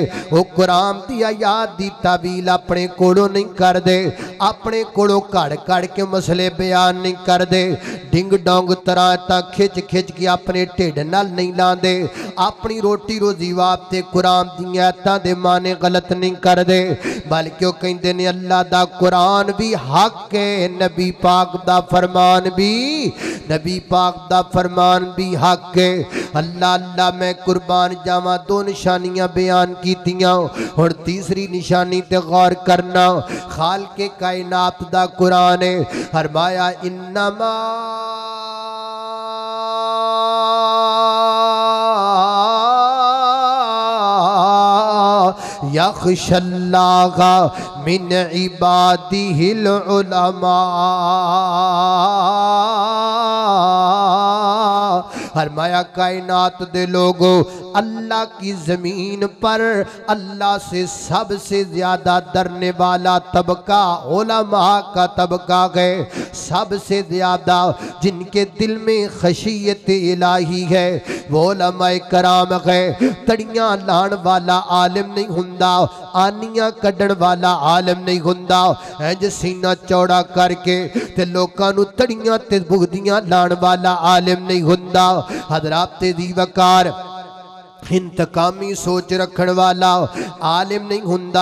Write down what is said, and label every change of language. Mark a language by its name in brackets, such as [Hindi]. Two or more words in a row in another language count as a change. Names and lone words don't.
[Punjabi] او قرآن دی آیت دی تاویل اپنے کولوں نہیں کردے، اپنے کولوں گھڑ گھڑ کے مسلے بیان نہیں کردے، ڈنگ ڈونگ طرح تا کھچ کھچ کے اپنے ڈھڈ نال نہیں لاندے، اپنی روٹی روزی واسطے قرآن دی آیتاں دے معنے غلط نہیں کردے، بلکہ او کہندے نے اللہ دا قرآن وی حق ہے، نبی پاک دا فرمان وی، نبی پاک دا فرمان وی حق ہے. اللہ اللہ میں قربان جاواں، دو نشانیاں بیان کیتیاں، اور تیسری نشانی تے غور کرنا. خالق کائنات دا قرآن ہے، فرمایا [Arabic] إنما يخشى الله من عباده العلماء. [Urdu] فرمایا کائنات دے لوگوں، اللہ کی زمین پر اللہ سے سب سے زیادہ ڈرنے والا طبقہ علما کا طبقہ ہے. سب سے زیادہ جن کے دل میں خشیت الٰہی ہے وہ علمائے کرام ہے. [Punjabi] تڑیاں لان والا عالم نہیں ہوندا، آنیاں کڈھن والا عالم نہیں ہوندا. انج سینہ چوڑا کر کے تے لوکاں نوں تڑیاں تے بگدیاں لان والا عالم نہیں ہوندا. حضرات دی وقار انتقامی سوچ رکھن والا عالم نہیں ہوندا.